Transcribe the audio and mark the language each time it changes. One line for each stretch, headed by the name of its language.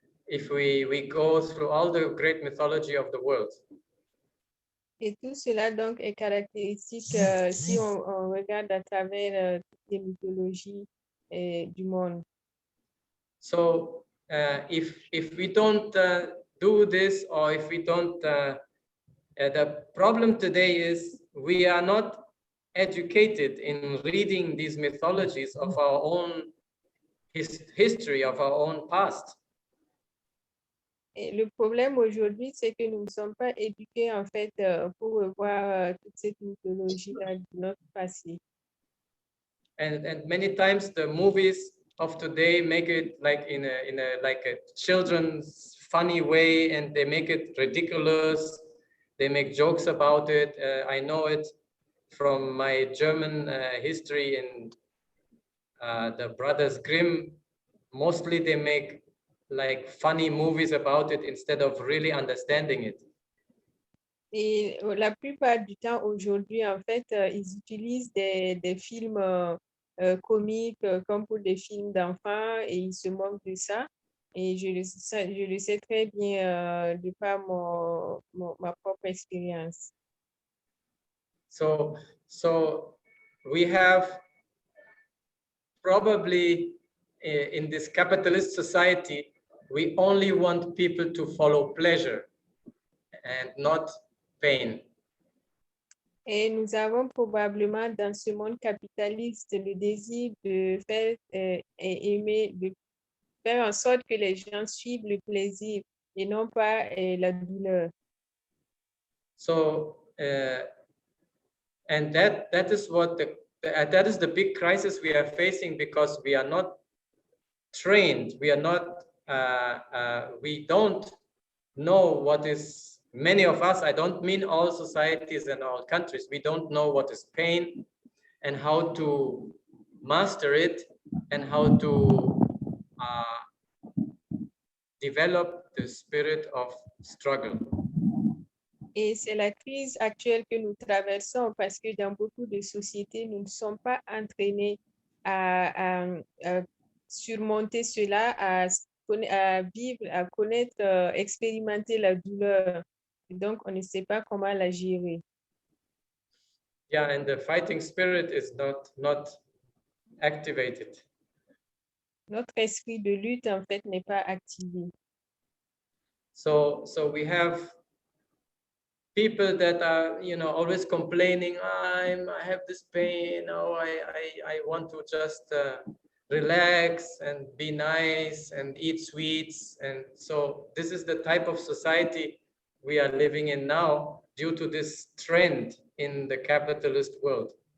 English: If we go through all the great mythology of the world.
French: Et tout cela donc est caractéristique si on regarde à travers toutes les mythologies du monde.
English: So if we don't do this, or if we don't, the problem today is we are not educated in reading these mythologies of our own history, of our own past.
French: Et le problème aujourd'hui, c'est que nous ne sommes pas éduqués en fait pour revoir toute cette mythologie-là de notre passé.
English: And many times the movies of today make it like in a like a children's funny way, and they make it ridiculous, They make jokes about it. I know it from my German history in the Brothers Grimm. Mostly they make like funny movies about it instead of really understanding it.
French: Et la plupart du temps, aujourd'hui, en fait, ils utilisent des films comiques comme pour des films d'enfants et ils se moquent de ça. Et je le sais très bien de par ma propre expérience.
English: So we have probably in this capitalist society, we only want people to follow pleasure and not pain.
French: Et nous avons probablement dans ce monde capitaliste le désir de faire aimer, de faire en sorte que les gens suivent le plaisir et non pas la douleur.
English: So and that is what that is the big crisis we are facing, because we are not trained, we are not we don't know what is, many of us, I don't mean all societies and all countries, we don't know what is pain and how to master it and how to develop the spirit of struggle.
French: Et c'est la crise actuelle que nous traversons parce que dans beaucoup de sociétés, nous ne sommes pas entraînés à surmonter cela, à vivre, à connaître, expérimenter la douleur. Donc, on ne sait pas comment la gérer.
English: Yeah, and the fighting spirit is not activated.
French: Notre esprit de lutte, en fait, n'est pas activé.
English: So we have people that are, you know, always complaining, I have this pain, oh, I want to just relax and be nice and eat sweets. And so this is the type of society we are living in now due to this trend in the capitalist world.